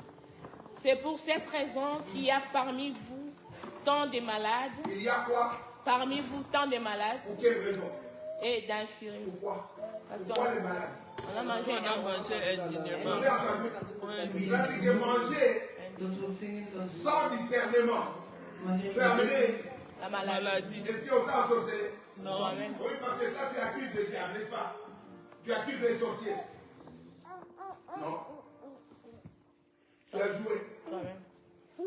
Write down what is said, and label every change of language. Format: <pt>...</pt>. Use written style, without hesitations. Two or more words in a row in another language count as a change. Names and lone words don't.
<fr>C'est pour cette raison qu'il y a parmi vous tant de malades. Il y a quoi? Parmi vous tant de malades. Pour quelle raison? et d'infirmiers. Pourquoi? Parce Pourquoi les malades? On a mangé On a mangé Vous indignement. avez entendu? Il a dit que manger</fr> <nl>Dat wil zeggen dat</nl> <fr>sans discernement</fr> <nl>wanneer</nl> <fr>peut</fr> <nl>je</nl> <fr>amener. la maladie. Maladie. Est-ce qu'il y a autant de sorcellerie? Non. Amen. Oui, parce que là, tu accuses le diable, n'est-ce pas? Tu accuses les sorciers. Non. Tu as joué Amen.</fr>